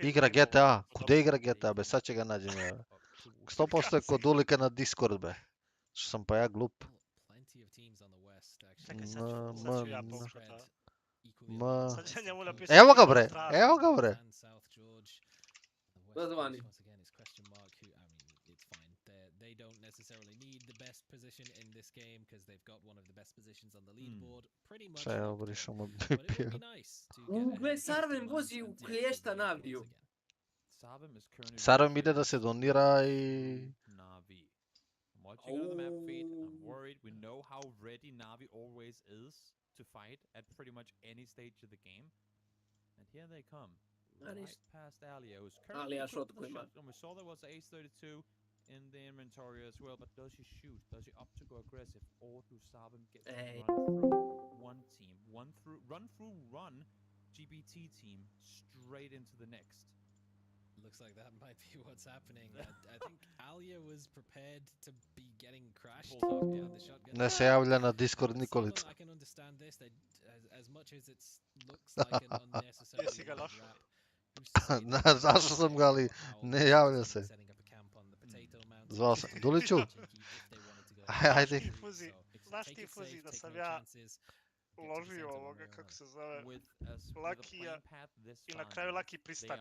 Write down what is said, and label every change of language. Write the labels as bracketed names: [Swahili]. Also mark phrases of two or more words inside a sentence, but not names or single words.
[Serbian] Igra GTA. Kude igra GTA, be? Sad će ga nađem. 100% je kod Dulika na Discord, be. Što sam pa ja glup. Čekaj, sad ću ja pokušat da... Sad će njemu napisati... Evo ga bre, evo ga bre. Dozvani. [English] They don't necessarily need the best position in this game because they've got one of the best positions on the leaderboard. Pretty much. [Serbian] Čaj, obrišamo BPL. Gle, Sarven vozi u klješta naviju. Sarven ide da se donira i... [English] worried. We know how ready Navi always is to fight at pretty much any stage of the game. And here they come. Right past Alia, who's currently equipped with the shotgun. We saw there was an Ace-32 in the inventory as well, but does he shoot? Does he opt to go aggressive? Or do Sabem get to run through one team? Run GBT team straight into the next. Looks like that might be what's happening. I think Alia was prepared to be getting crashed behind the shotgun. [Serbian] Ne se javlja na Discord Nikolica. [English] I can understand this. As much as it looks like an unnecessary rap. [Serbian] Zašto sam ga, ali ne javlja se. Zvao sam. Duliću? Ajde. Znaš ti Fuzi da sam ja uložio ovoga, kako se zove, Lakija i na kraju Laki pristani.